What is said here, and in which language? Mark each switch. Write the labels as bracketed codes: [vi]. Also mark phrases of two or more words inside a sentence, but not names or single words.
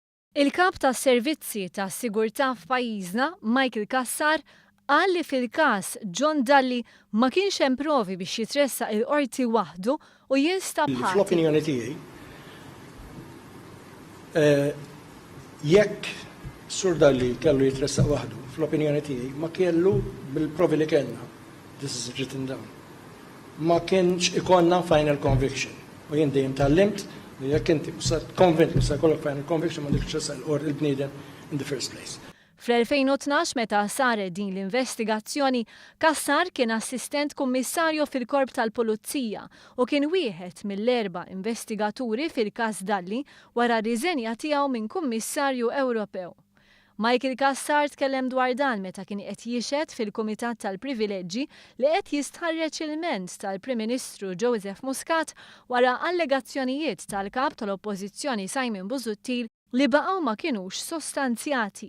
[mt] Il-kap tas-servizzi tas-sigurtà f'pajjiżna, Michael Cassar, qal li fil-każ John Dalli ma kienx hemm provi biex jitressaq il-qorti waħdu u jinstab ħati. Fl-opinjoni tiegħi, jekk Sur Dalli kellu jitressaq waħdu, fl-opinjoni tiegħi ma kellu bil-provi li kellna, [en] this is written down, [mt] ma kienx ikonna [en] final conviction. [mt] U jien dejjem tallimt li jekk inti konvint li se jkollok [en] final conviction [mt] ma dik tressaq il-bniedem [en] in the first place. [mt] Fl-2012 meta saret din l-investigazzjoni, Cassar kien Assistent Kummissarju fil-Korp tal-Pulizija u kien wieħed mill-4 investigaturi fil-każ Dalli wara r-riżenja tiegħu minn Kummissarju Ewropew. Michael Cassar tkellem dwar dan meta kien qed jixhed fil-Kumitat tal-Privileġġi li qed jistħarreġ il-ment tal-Prim Ministru Joseph Muscat wara allegazzjonijiet tal-kap tal-Oppozizzjoni li baqgħu ma kinux sostanzjati.